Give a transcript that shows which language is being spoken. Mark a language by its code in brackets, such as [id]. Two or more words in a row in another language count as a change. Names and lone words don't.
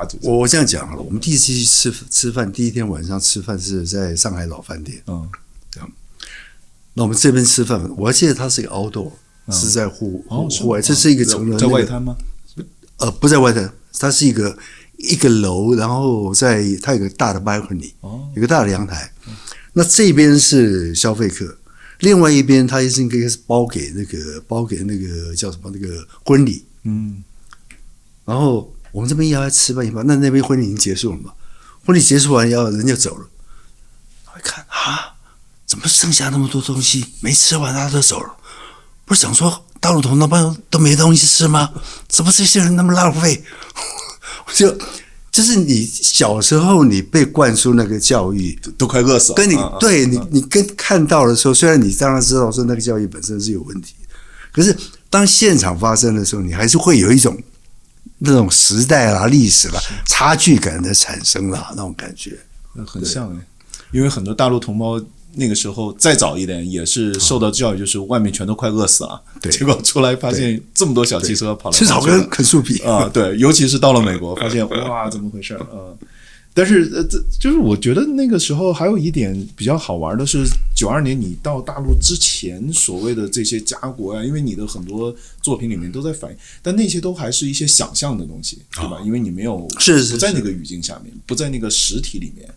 [zh] 我這樣講好了，我們第一次去吃飯，第一天晚上吃飯是在上海老飯店，這樣。那我們這邊吃飯，我還記得它是一個 outdoor，是在戶外，這是一個成人在外灘嗎？不在外灘，它是一個樓，然後它有個大的 balcony，有個大的陽台。那這邊是消費客，另外一邊它應該是包給那個叫什麼那個婚禮，然後我們這邊要來吃飯一般，那邊婚禮已經結束了嘛？婚禮結束完人就走了，我一看啊。怎麼剩下那麼多東西沒吃完，他都走了？不是想說大陸同胞都沒東西吃嗎？怎麼這些人那麼浪費？就是你小時候你被灌輸那個教育，都快餓死了。跟你對你跟看到的时候，雖然你當然知道說那個教育本身是有問題，可是當現場發生的時候，你還是會有一種那種時代啦、歷史啦差距感的產生啦，那種感覺很像哎，因為很多大陸同胞。那個時候再早一點也是受到教育，就是外面全都快餓死了，結果出來發現這麼多小汽車跑來跑去，吃草根啃樹皮啊，对，尤其是到了美國，发现哇，怎麼回事啊？但是就是我覺得那個時候還有一點比較好玩的是，92年你到大陸之前所謂的這些家國啊，因為你的很多作品裡面都在反映，但那些都還是一些想象的東西，對吧？因為你沒有不在那個語境下面，不在那個實體裡面。